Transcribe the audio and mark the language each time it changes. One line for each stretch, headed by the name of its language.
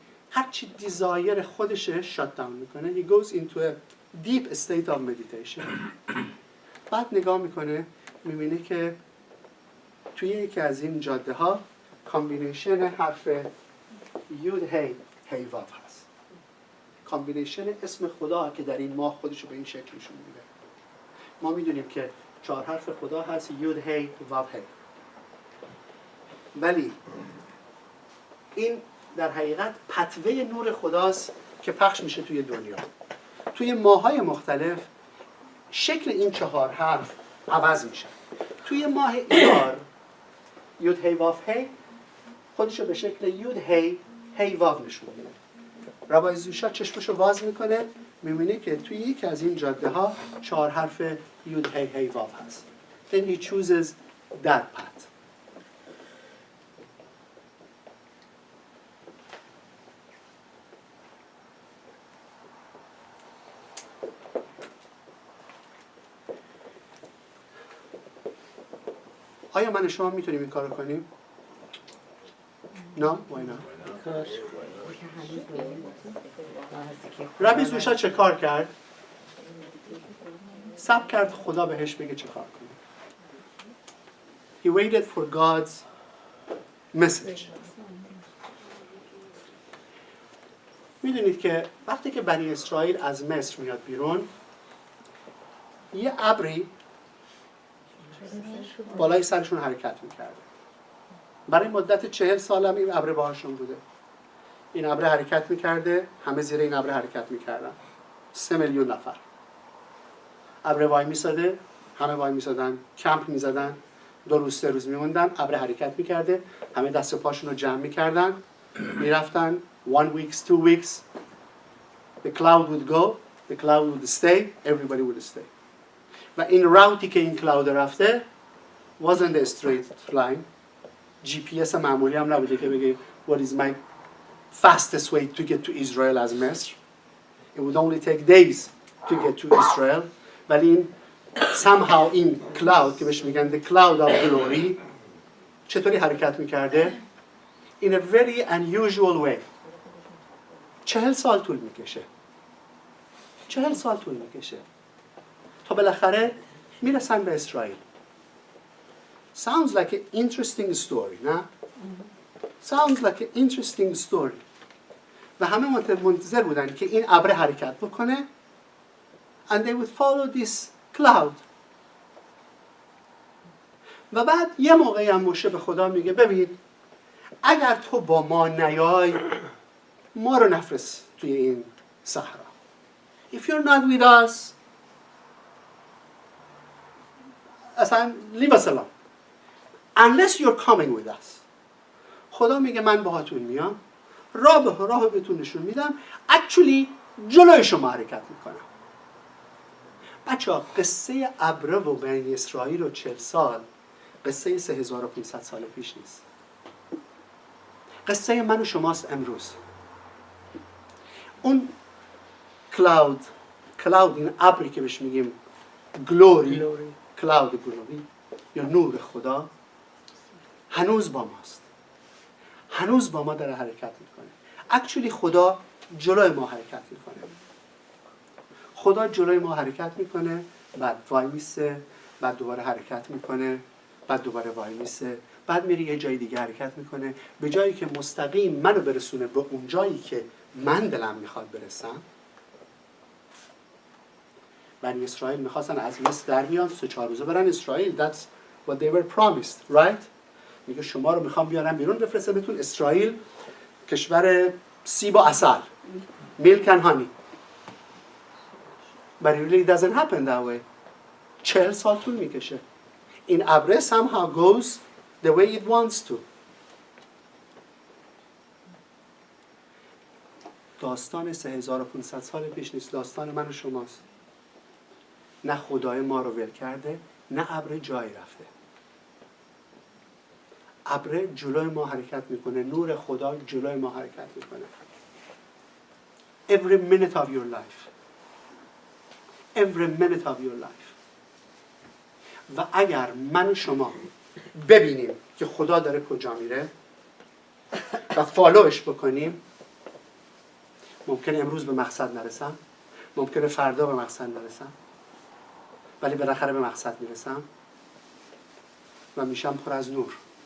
Persian: هرچی دیزایر خودشه شات داون میکنه.
English: He goes into a deep state of meditation.
Persian: بعد نگاه میکنه، میبینه که توی یکی از این جاده ها کامبینیشن حرف یود هی واو هست. کامبینیشن اسم خدا که در این ماه خودشو به این شکل نشون میده. ما میدونیم که 4 حرف خدا هست، یود هی واو هی. ولی این در حقیقت پتوه نور خداست که پخش میشه توی دنیا. توی ماه‌های مختلف شکل این 4 حرف عوض میشه. توی ماه ایار یود هی واو هی خودشو به شکل یود هی واو نشون میده. ربای زوشا چشمشو باز میکنه، میبینه که توی یکی از این جاده ها 4 حرف یود هی واو هست.
English: Then he chooses that path.
Persian: آیا من و شما میتونیم این کارو کنیم؟ نه؟
English: why not؟
Persian: کاش. ربی زوشا چه کار کرد؟ صبر کرد خدا بهش بگه چه کار کنه.
English: He waited for God's message.
Persian: میدونید که وقتی که بنی اسرائیل از مصر میاد بیرون، یه ابری بالای سرشون حرکت میکرده. برای مدت 40 سال هم این ابر باهاشون بوده. این ابر حرکت میکرده، همه زیر این ابر حرکت میکردن. 3 میلیون نفر. ابر وای میساده، همه وای میسادن، کمپ میزدن، 2 روز 3 روز میموندن، ابر حرکت میکرده، همه دست و پاشون رو جمع میکردن، میرفتن
English: 1 week 2 weeks. The cloud would go, the cloud would stay, everybody would stay.
Persian: و این راوتی که این کلاود رفته
English: wasn't a straight line. GPS
Persian: معمولی هم نبوده که بگه
English: what is my fastest way to get to Israel
Persian: از مصر.
English: It would only take days to get to Israel.
Persian: ولی این
English: somehow
Persian: این
English: cloud
Persian: که بهش میگن
English: the cloud of glory
Persian: چطوری حرکت میکرده؟
English: In a very unusual way.
Persian: 40 سال طول میکشه. 40 سال طول میکشه. تا بالاخره میرسن به اسرائیل.
English: Sounds like an interesting story,
Persian: نه؟
English: Sounds like an interesting story.
Persian: و همه منتظر بودن که این ابر حرکت بکنه
English: and they would follow this cloud.
Persian: و بعد یه موقعی هم موشه به خدا میگه ببین اگر تو با ما نیای ما رو نفرست توی این صحرا.
English: If you're not with us
Persian: اصلا
English: leave us alone. Unless you're coming with us.
Persian: خدا میگه من باهاتون میام، راه بهتون نشون میدم،
English: actually
Persian: جلوی شما حرکت میکنم. بچه‌ها قصه ابره و بنی اسرائیل و 40 سال قصه 3500 سال پیش نیست. قصه من و شماست امروز. اون کلاود این ابری که بهش میگیم گلوری، کلاود گلوری یا نور خدا هنوز با ماست. هنوز با ما داره حرکت میکنه. اکچولی خدا جلوی ما حرکت میکنه. خدا جلوی ما حرکت میکنه، بعد وای میسته، بعد دوباره حرکت میکنه، بعد دوباره وای میسته، بعد میره یه جای دیگه حرکت میکنه. به جایی که مستقیم منو برسونه به اون جایی که من دلم میخواد برسم. بنی اسرائیل میخواستن از مصر در بیان، 3-4 روزه برن اسرائیل.
English: That's what they were promised, right?
Persian: میگه شما رو میخوام بیارم بیرون بفرستمتون اسرائیل، کشور سیب و عسل،
English: milk and honey. But it really doesn't happen that way.
Persian: 40 سال طول میکشه. این ابره
English: somehow goes the way it wants to.
Persian: داستان 3500 سال پیش نیست، داستان من و شماست. نه خدای ما رو ول کرده، نه ابر جایی رفته. ابر جلوی ما حرکت میکنه، نور خدا جلوی ما حرکت میکنه.
English: Every minute of your life. Every minute of your life.
Persian: و اگر من و شما ببینیم که خدا داره کجا میره و فالوش بکنیم، ممکنه امروز به مقصد نرسم، ممکنه فردا به مقصد نرسم، ولی بالاخره به مقصد میرسم و میشم پر از نور.